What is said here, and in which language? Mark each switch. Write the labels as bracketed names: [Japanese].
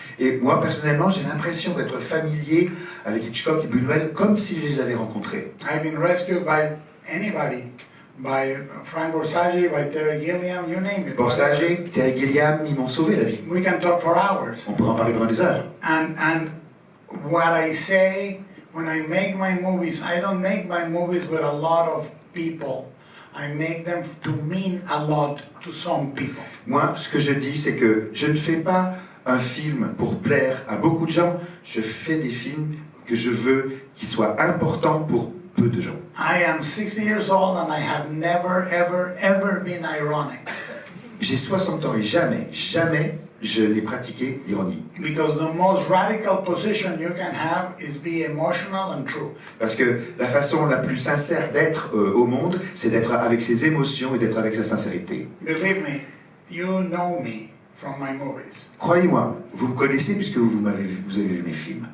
[French] Et moi, personnellement, j'ai l'impression d'être familier avec Hitchcock et Buñuel comme si je les avais rencontrés. [English] I've been rescued by anybody. By Frank Borsage, by Terry Gilliam, you name it. [French] Borsage, Terry Gilliam, ils m'ont sauvé la vie. [English] We can talk for hours. [French] On pourra en parler pendant des heures. [English] And what I say, when I make my movies, I don't make my movies with a lot of people. I make them to mean a lot to some people. [French] Moi, ce que je dis, c'est que je ne fais pas un film pour plaire à beaucoup de gens. Je fais des films que je veux qu'ils soient importants pour peu de gens. [English] I am 60 years old and I have never, ever, ever been ironic. [French] J'ai 60 ans et jamais je n'ai pratiqué l'ironie. [English] Because the most radical position you can have is be emotional and true. [French] Parce que la façon la plus sincère d'être au monde, c'est d'être avec ses émotions et d'être avec sa sincérité. [English] Believe me, you know me from my movies. [French] Croyez-moi, vous me connaissez puisque vous avez vu mes films.